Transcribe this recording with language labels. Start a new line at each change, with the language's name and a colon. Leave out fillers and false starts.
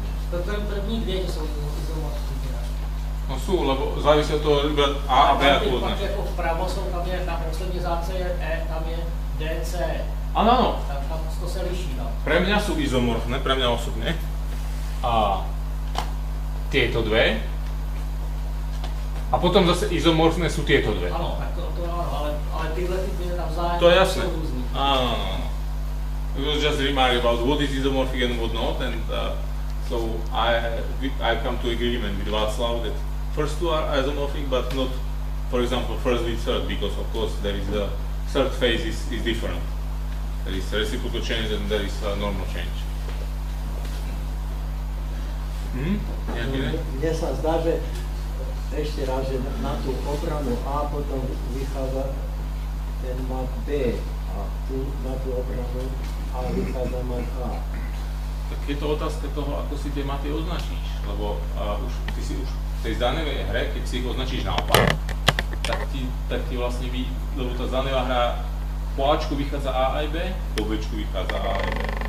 Czech: To první dvě, že jsou izomorfní.
Slovak: No sú, lebo závisí od toho iba A a B ako označ. označ.
Czech: Jako vpravo jsou, tam je, na poslední řádce je E, tam je DC.
Slovak: Áno.
Czech: Tam to se liší, no.
Slovak: Pre mňa sú izomorfné, pre mňa osobne. A tieto dve. A potom zase izomorfné sú tieto dve.
Czech: Ano, tak to ano, ale tyhle ty dvě navzájem To je jasné. jsou různý.
Slovak: Áno.
English: It was just a remark about what is isomorphic and what not, and so I come to agreement with Václav that first two are isomorphic, but not, for example, first with third, because of course there is the third phase is different. There is reciprocal change and there is normal change.
Slovak: Mne sa zdá, že ešte raz, že na tú obranu A potom vychádza ten mat B a tu na tú obranu A vychádza mat A. Tak je to otázka toho, ako si tie maty označíš, lebo ty si už v tej zdanevej hre, keď si ich označíš naopak, tak ti vlastne lebo tá zdanevá hra po Ačku vychádza A aj B, po Bčku vychádza A aj B.